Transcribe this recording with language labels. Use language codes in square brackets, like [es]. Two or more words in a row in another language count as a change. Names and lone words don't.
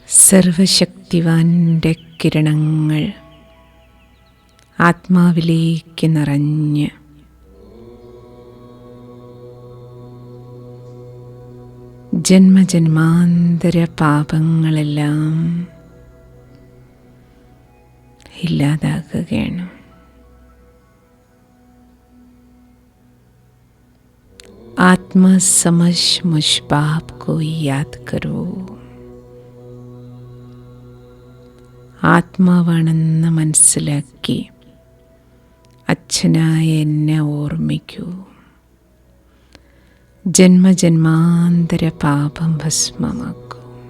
[ml] സർവശക്തിവാൻ്റെ കിരണങ്ങൾ ആത്മാവിലേക്ക് നിറഞ്ഞ് ജന്മജന്മാന്തര പാപങ്ങളെല്ലാം ഇല്ലാതാക്കുകയാണ്. [hi] आत्मा समझ मुझ बाप को याद करो. [ml] ആത്മാവാണെന്ന് മനസ്സിലാക്കി അച്ഛനായ എന്നെ ഓർമ്മിക്കൂ. ജന്മജന്മാന്തര പാപം ഭസ്മമാക്കൂ.